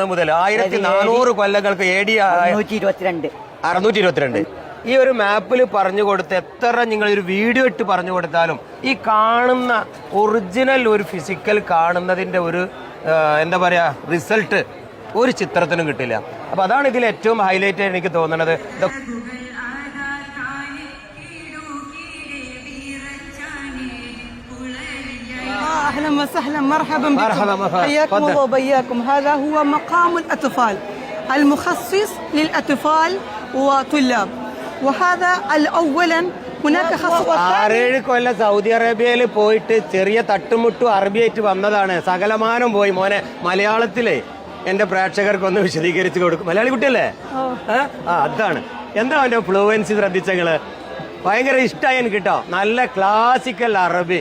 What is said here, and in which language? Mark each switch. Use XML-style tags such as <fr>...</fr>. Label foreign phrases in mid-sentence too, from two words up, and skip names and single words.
<ml>മുതൽ 1400 കൊല്ലങ്ങൾക്ക് AD 622. ഈ ഒരു മാപ്പിൽ പറഞ്ഞു കൊടുത്ത് എത്ര നിങ്ങൾ ഒരു വീഡിയോ ഇട്ട് പറഞ്ഞു കൊടുത്താലും ഈ കാണുന്ന ഒറിജിനൽ ഒരു ഫിസിക്കൽ കാണുന്നതിന്റെ ഒരു എന്താ പറയാ റിസൾട്ട് ഒരു ചിത്രത്തിനും കിട്ടില്ല. അപ്പൊ അതാണ് ഇതിൽ ഏറ്റവും ഹൈലൈറ്റ് എനിക്ക് തോന്നുന്നത്.</ml> <ar>أهلا وسهلا مرحبا بكم. حياكم الله وبياكم. هذا هو مقام الأطفال المخصص للأطفال وطلاب. وهذا أولا هناك خطوة.</ar> <ml>6-7 കൊല്ലം സൗദി അറേബ്യയിൽ പോയിട്ട് ചെറിയ തട്ടുമുട്ടു അറബിയായിട്ട് വന്നതാണ്. സകലമാനം പോയി മോനെ. മലയാളത്തിലെ എന്റെ പ്രേക്ഷകർക്കൊന്ന് വിശദീകരിച്ച് കൊടുക്കും. മലയാളി കുട്ടിയല്ലേ? അതാണ്. എന്താ അവന്റെ ഫ്ലുവൻസി ശ്രദ്ധിച്ചങ്ങള്? ഭയങ്കര ഇഷ്ടമായി എനിക്ക് കേട്ടോ. നല്ല ക്ലാസിക്കൽ അറബി.</ml>